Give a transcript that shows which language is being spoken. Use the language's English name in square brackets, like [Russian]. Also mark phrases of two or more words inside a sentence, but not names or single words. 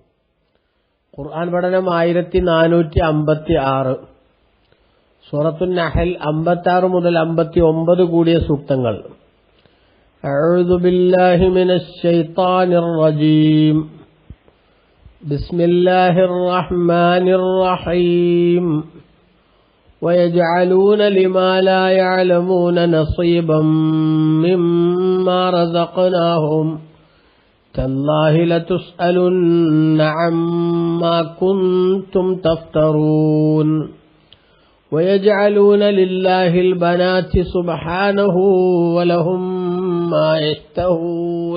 [Malayalam] ഖുർആൻ പഠനം 1456. സൂറത്തുൻ നഹൽ 56 മുതൽ 59 കൂടിയ സൂക്തങ്ങൾ. [Arabic] أعوذ بالله من الشيطان الرجيم. بسم الله الرحمن الرحيم. ويجعلون لما لا يعلمون نصيبا مما رزقناهم تالله لتسألن عما كنتم تفترون. ويجعلون لله البنات سبحانه ولهم ما يشتهون.